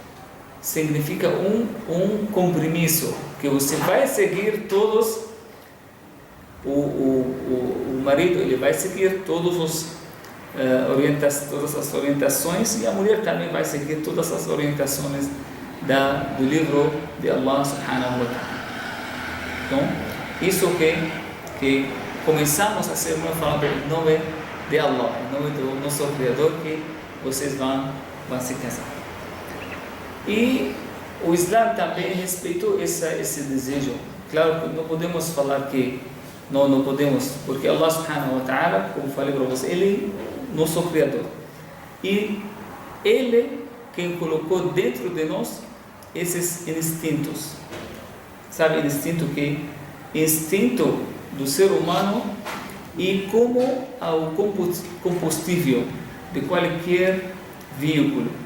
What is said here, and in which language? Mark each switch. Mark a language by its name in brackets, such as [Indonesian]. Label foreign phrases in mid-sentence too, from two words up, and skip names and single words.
[Portuguese] Significa um compromisso, que você vai seguir todos o marido ele vai seguir todas as orientações, e a mulher também vai seguir todas as orientações do livro de [Arabic] الله سبحانه وتعالى. [Portuguese] Então, isso que começamos a ser uma fala em nome de Allah, em nome do nosso Criador, que vocês vão se casar. E o Islã também respeitou esse desejo. Claro que não podemos falar que não podemos, porque [Arabic] الله سبحانه وتعالى, [Portuguese] como falei para você, Ele é nosso Criador. E Ele quem colocou dentro de nós esses instintos. Sabe, instinto do ser humano, e como o combustível de qualquer veículo.